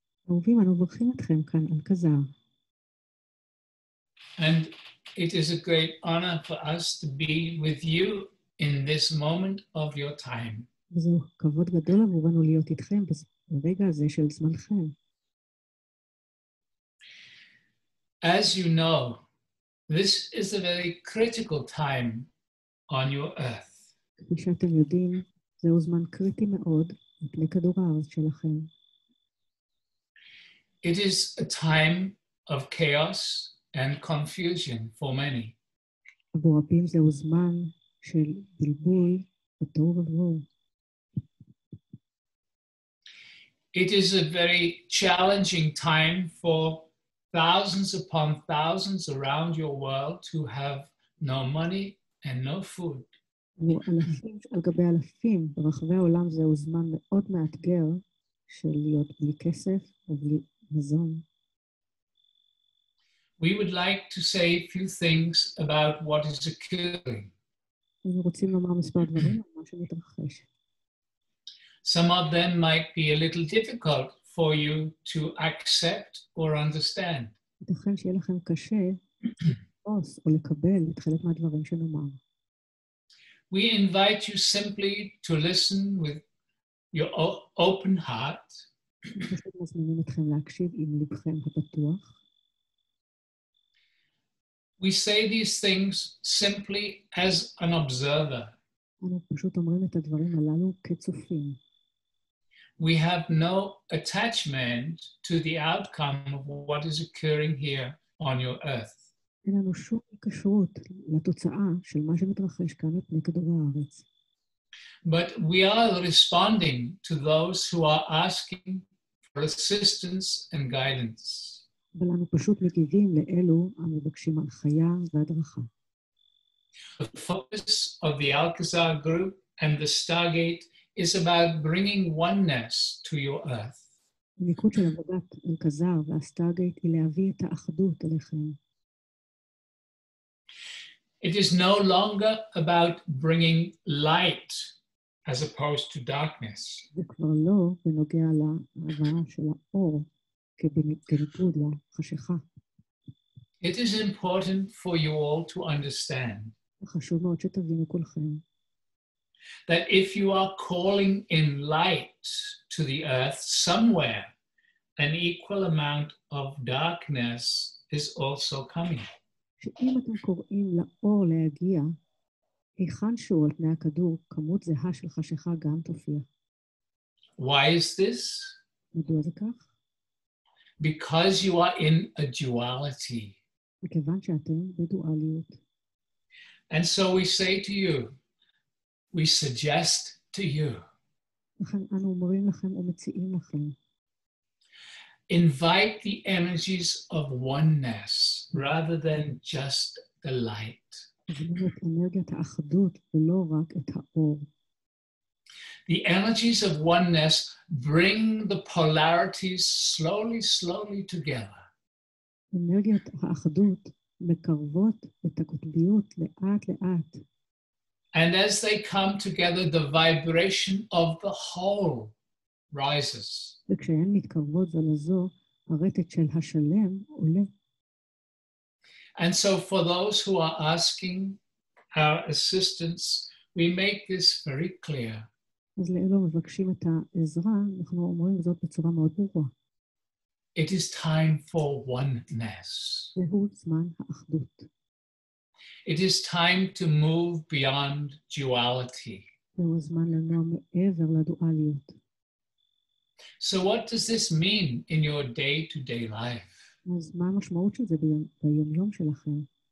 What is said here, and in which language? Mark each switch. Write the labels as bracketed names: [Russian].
[Hebrew] אהובים, אנו מברכים אתכם כאן, אלכזר. [English] And it is a great honor for us to be with you in this moment of your time. [Hebrew] וזהו כבוד גדול עבורנו להיות איתכם ברגע הזה של זמנכם. [English] As you know, this is a very critical time on your earth. [Hebrew] כפי שאתם יודעים, זהו זמן קריטי מאוד על פני כדור הארץ שלכם. [English] It is a time of chaos and confusion for many. [Hebrew] עבור רבים זהו זמן של בלבול ותוהו ובוהו. [English] It is a very challenging time for thousands upon thousands around your world who have no money and no food. [Hebrew] עבור אלפים על גבי אלפים ברחבי העולם זהו זמן מאוד מאתגר של להיות בלי כסף ובלי מזון. [English] We would like to say a few things about what is occurring. [Hebrew] אנחנו רוצים לומר מספר דברים על מה שמתרחש. [English] Some of them might be a little difficult for you to accept or understand. [Hebrew] ייתכן שיהיה לכם קשה לתפוס או לקבל את חלק מהדברים שנאמר. [English] We invite you simply to listen with your open heart. [Hebrew] פשוט מזמינים אתכם להקשיב עם לבכם הפתוח. [English] We say these things simply as an observer. [Hebrew] אנחנו פשוט אומרים את הדברים הללו כצופים. [English] We have no attachment to the outcome of what is occurring here on your earth. [Hebrew] אין לנו שום קשרות לתוצאה של מה שמתרחש כאן על פני כדור הארץ. [English] But we are responding to those who are asking for assistance and guidance. [Hebrew] אבל אנו פשוט מגיבים לאלו המבקשים הנחיה והדרכה. [English] The focus of the Alcazar group and the Stargate is about bringing oneness to your earth. [Hebrew] המיקוד של עבודת אלכזר והסטרגייט היא להביא את האחדות אליכם. [English] It is no longer about bringing light as opposed to darkness. [Hebrew] זה כבר לא בנוגע להבאה של האור כניגוד לחשכה. [English] It is important for you all to understand [Hebrew] חשוב מאוד שתבינו כולכם. [English] That if you are calling in light to the earth somewhere, an equal amount of darkness is also coming. [Hebrew] שאם אתם קוראים לאור להגיע, היכן שהוא על פני הכדור, כמות זהה של חשיכה גם תופיע. [English] Why is this? [Hebrew] מדוע זה כך? [English] Because you are in a duality. [Hebrew] מכיוון שאתם בדואליות. [English] And so we say to you, we suggest to you, [Hebrew] לכן אנו אומרים לכם ומציעים לכם, [English] invite the energies of oneness rather than just the light. [Hebrew] תזמינו את אנרגיית האחדות ולא רק את האור. [English] The energies of oneness bring the polarities slowly together. [Hebrew] אנרגיות האחדות מקרבות את הקוטביות לאט לאט. [English] And as they come together, the vibration of the whole rises. [Hebrew] וכשהן מתקרבות זו לזו, הרטט של השלם עולה. [English] And so for those who are asking our assistance, we make this very clear. [Hebrew] אז לאלו מבקשים את העזרה, אנחנו אומרים זאת בצורה מאוד ברורה. [English] It is time for oneness. [Hebrew] זהו זמן האחדות. [English] It is time to move beyond duality. [Hebrew] זהו הזמן לנוע מעבר לדואליות. [English] So what does this mean in your day-to-day life? [Hebrew] אז מה המשמעות של זה ביום-יום שלכם?